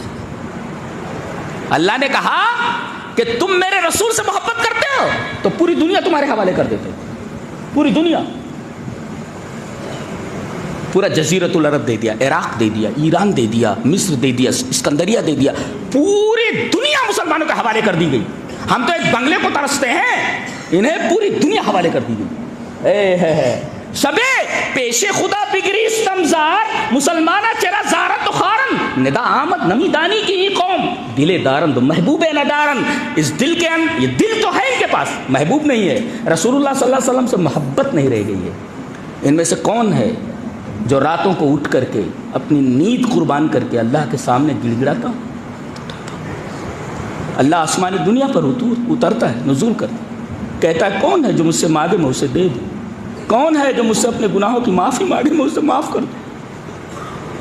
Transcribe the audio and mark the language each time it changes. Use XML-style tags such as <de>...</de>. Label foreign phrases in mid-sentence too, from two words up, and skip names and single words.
<ur>اللہ نے کہا کہ تم میرے رسول سے محبت کرتے ہو تو پوری دنیا تمہارے حوالے کر دیتے ہو، پوری دنیا، پورا جزیرۃ العرب دے دیا، عراق دے دیا، ایران دے دیا، مصر دے دیا، اسکندریہ دے دیا، پوری دنیا مسلمانوں کے حوالے کر دی گئی۔ ہم تو ایک بنگلے کو ترستے ہیں، انہیں پوری دنیا حوالے کر دی گئی۔</ur> <fa>شبے پیش خدا بگریستم زار، مسلمانہ چرا زارت و خارن، ندا آمد نمی دانی کی قوم، دل دارند محبوب ندارند۔</fa> <ur>اس دل کے اندر، یہ دل تو ہے ان کے پاس، محبوب نہیں ہے۔ رسول اللہ</ur> <ar>صلی اللہ علیہ وسلم</ar> <ur>سے محبت نہیں رہ گئی ہے۔ ان میں سے کون ہے جو راتوں کو اٹھ کر کے اپنی نیند قربان کر کے اللہ کے سامنے گڑ گڑاتا ہوں؟ اللہ آسمانی دنیا پر اترتا ہے، نزول کرتا ہے، کہتا ہے کون ہے جو مجھ سے مانگے میں اسے دے دوں، کون ہے جو مجھ سے اپنے گناہوں کی معافی مانگے میں اسے معاف کر دوں۔</ur>